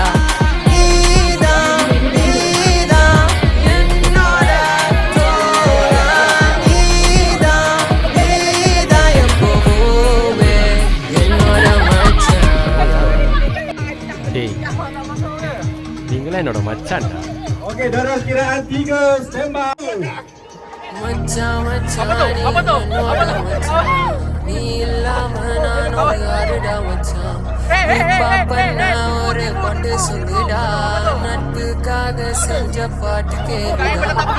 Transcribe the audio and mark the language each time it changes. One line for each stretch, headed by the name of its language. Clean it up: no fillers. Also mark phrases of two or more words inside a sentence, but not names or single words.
Tamil: நீதான் நீதான் என்னோட தோழா, நீதான் நீதான் எப்போவுமே என்னோட மச்சான். டேய் நீங்களாம் என்னோட மச்சான்டா.
Malay: Okey, Doros kiraan 3,
English: stand by.
Tamil: மச்சான் மச்சான் நீ என்னோட மச்சான், நீ இல்லாம நானும் யாருடா மச்சான். ரேப்பா பண்ண ஒரு பாட்டு சொல்லுடா, நட்புக்காக செஞ்ச பாட்டு கேளுடா.